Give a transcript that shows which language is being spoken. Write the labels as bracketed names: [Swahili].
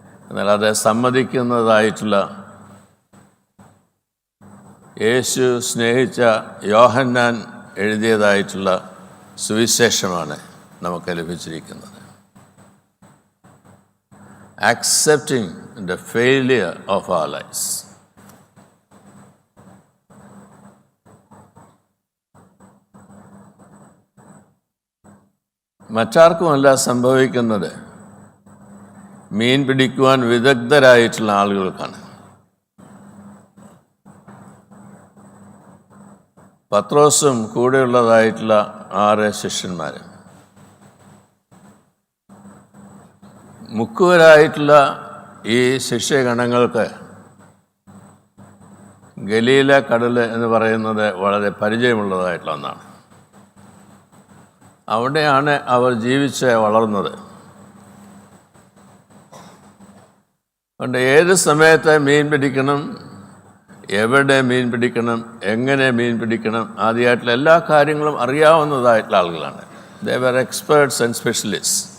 [Malayalam] എന്നാൽ അത് സമ്മതിക്കുന്നതായിട്ടുള്ള യേശു സ്നേഹിച്ച യോഹന്നാൻ എഴുതിയതായിട്ടുള്ള സുവിശേഷമാണ് നമുക്ക് ലഭിച്ചിരിക്കുന്നത്. [English] Accepting the failure of our lives. [Malayalam] മറ്റാർക്കുമല്ല സംഭവിക്കുന്നത്, മീൻ പിടിക്കുവാൻ വിദഗ്ധരായിട്ടുള്ള ആളുകൾക്കാണ്. പത്രോസും കൂടെയുള്ളതായിട്ടുള്ള 6 ശിഷ്യന്മാർ, മുക്കുവരായിട്ടുള്ള ഈ ശിഷ്യഗണങ്ങൾക്ക് ഗലീല കടൽ എന്ന് പറയുന്നത് വളരെ പരിചയമുള്ളതായിട്ടുള്ള ഒന്നാണ്. അവിടെയാണ് അവർ ജീവിച്ച് വളർന്നത്. അതുകൊണ്ട് ഏത് സമയത്ത് മീൻ പിടിക്കണം, എവിടെ മീൻ പിടിക്കണം, എങ്ങനെ മീൻ പിടിക്കണം, ആദ്യമായിട്ടുള്ള എല്ലാ കാര്യങ്ങളും അറിയാവുന്നതായിട്ടുള്ള ആളുകളാണ്. [English] They were experts and specialists.